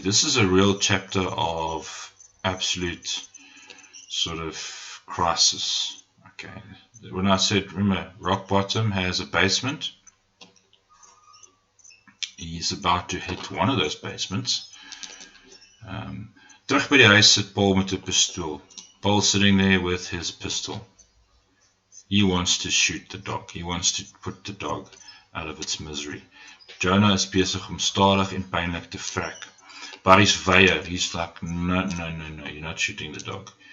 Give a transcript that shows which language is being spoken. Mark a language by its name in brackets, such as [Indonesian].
[English] This is a real chapter of absolute sort of crisis. Okay. When I said, remember, rock bottom has a basement. He's about to hit one of those basements. [Afrikaans] Terug by die huis sit Paul met 'n pistool. [English] Paul sitting there with his pistol. He wants to shoot the dog. He wants to put the dog out of its misery. [Afrikaans] Jonah is besig om stadig en pynlik te vrek. Barry's weier. [English] He's like, no, you're not shooting the dog.